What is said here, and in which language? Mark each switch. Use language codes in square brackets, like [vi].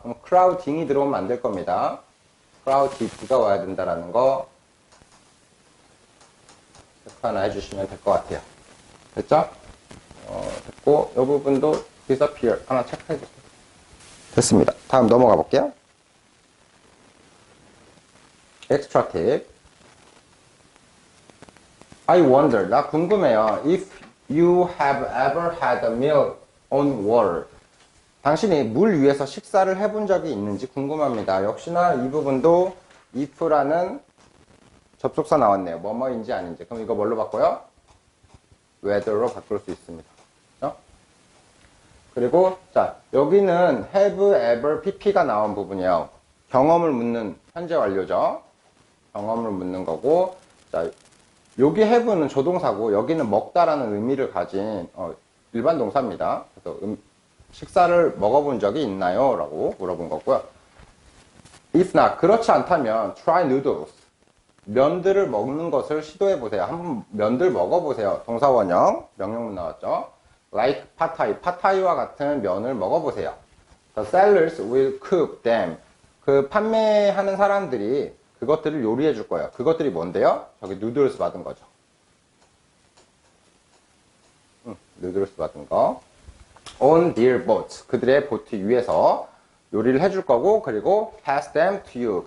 [ko] 그럼 crowding이 들어오면 안 될 겁니다. crowded가 와야 된다라는 거 체크 하나 해주시면 될 것 같아요. 됐죠? 됐고, 이 부분도 disappear 하나 체크해 주세요. 됐습니다. 다음 넘어가 볼게요. [en] extra tip. I wonder, [ko] 나 궁금해요. [en] If you have ever had a meal on water. [ko] 당신이 물 위에서 식사를 해본 적이 있는지 궁금합니다. 역시나 이 부분도 if라는 접속사 나왔네요. 뭐뭐인지 아닌지. 그럼 이거 뭘로 바꿔요? whether로 바꿀 수 있습니다. 그리고 자, 여기는 have, ever, pp가 나온 부분이에요. 경험을 묻는 현재 완료죠. 경험을 묻는 거고, 자, 여기 have는 조동사고 여기는 먹다라는 의미를 가진 일반 동사입니다. 그래서 식사를 먹어본 적이 있나요? 라고 물어본 거고요. [en] If not, [ko] 그렇지 않다면 [en] try noodles. [ko] 면들을 먹는 것을 시도해 보세요. 한번 면들 먹어보세요. 동사원형, 명령문 나왔죠. like 팟타이, 팟타이와 같은 면을 먹어보세요. [en] The sellers will cook them. [ko] 그 판매하는 사람들이 그것들을 요리해 줄 거예요. 그것들이 뭔데요? 저기 누들스 받은 거죠. 누들스 받은 거. [en] On their boats. [ko] 그들의 보트 위에서 요리를 해줄 거고, 그리고 [en] pass them to you.